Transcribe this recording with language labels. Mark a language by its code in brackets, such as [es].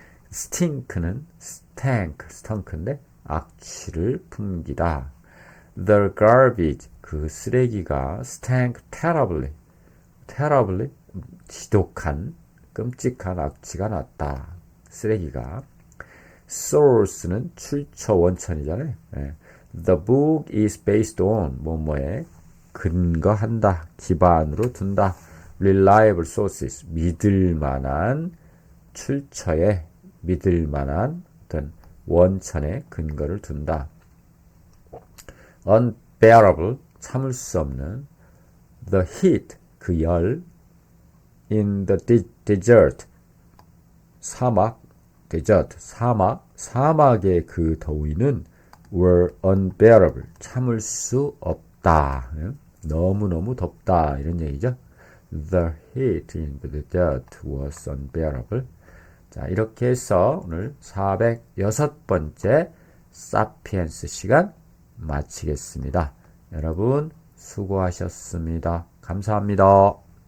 [en] stink [ko] 는 [en] stunk, [ko] 데 악취를 풍기다. [en] The garbage, [ko] 그 쓰레기가 [en] stank terribly, [ko] 지독한, 끔찍한 악취가 났다. 쓰레기가. source는 출처 원천이잖아요. [en] The book is based on [ko] 뭐뭐에 근거한다, 기반으로 둔다. [en] reliable sources, [ko] 믿을만한 출처에 믿을만한 어떤 원천에 근거를 둔다. [en] unbearable, [ko] 참을 수 없는. [en] the heat, [ko] 그 열. [en] in the desert, [ko] 사막. [en] desert, [ko] 사막의 그 더위는 [en] were unbearable, [ko] 참을 수 없다. 너무너무 덥다, 이런 얘기죠. [en] The heat in the desert was unbearable. [ko] 자, 이렇게 해서 오늘 406번째 사피엔스 시간 마치겠습니다. 여러분 수고하셨습니다. 감사합니다.